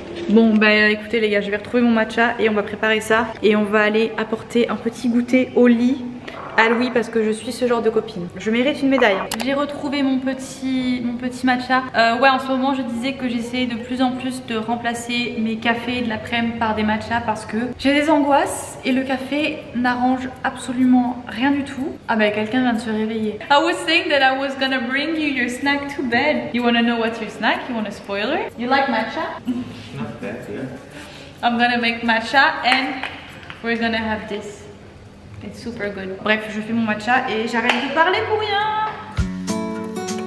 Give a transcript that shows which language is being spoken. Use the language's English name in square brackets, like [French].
[French] Bon bah écoutez les gars, je vais retrouver mon matcha et on va préparer ça. Et on va aller apporter un petit goûter au lit à Louis parce que je suis ce genre de copine. Je mérite une médaille. J'ai retrouvé mon petit matcha. Ouais, en ce moment je disais que j'essayais de plus en plus de remplacer mes cafés de l'après-midi par des matchas parce que j'ai des angoisses et le café n'arrange absolument rien du tout. Ah bah quelqu'un vient de se réveiller. [English] I was saying that I was gonna bring you your snack to bed. You wanna know what's your snack? You want a spoiler? You like matcha? Not bad, yeah. I'm gonna make matcha and we're gonna have this. It's super good. [French] Bref, je fais mon matcha et j'arrête de parler pour rien.